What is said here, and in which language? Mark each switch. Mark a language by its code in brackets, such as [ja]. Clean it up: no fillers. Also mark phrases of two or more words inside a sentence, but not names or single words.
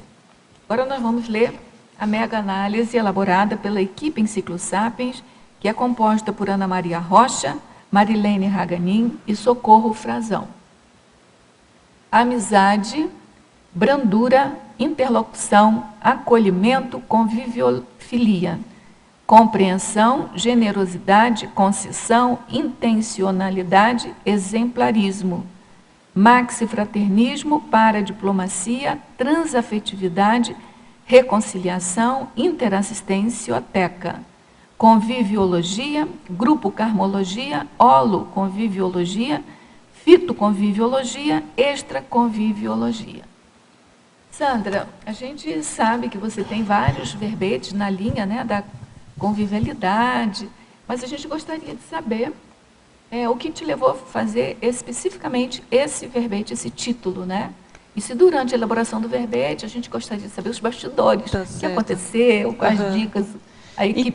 [pt] Agora nós vamos ler a mega-análise elaborada pela equipe Enciclo Sapiens, que é composta por Ana Maria Rocha, Marilene Raganin e Socorro Frazão. Amizade, brandura, interlocução, acolhimento, conviviofilia, compreensão, generosidade, concessão, intencionalidade, exemplarismo, maxifraternismo, paradiplomacia, transafetividade, reconciliação, interassistencioteca, conviviologia, grupo carmologia, holoconviviologia, fitoconviviologia, extraconviviologia. Sandra, a gente sabe que você tem vários verbetes na linha, né, da convivialidade, mas a gente gostaria de saber o que te levou a fazer especificamente esse verbete, esse título, né? E se durante a elaboração do verbete a gente gostaria de saber os bastidores, o que aconteceu, quais dicas a equipe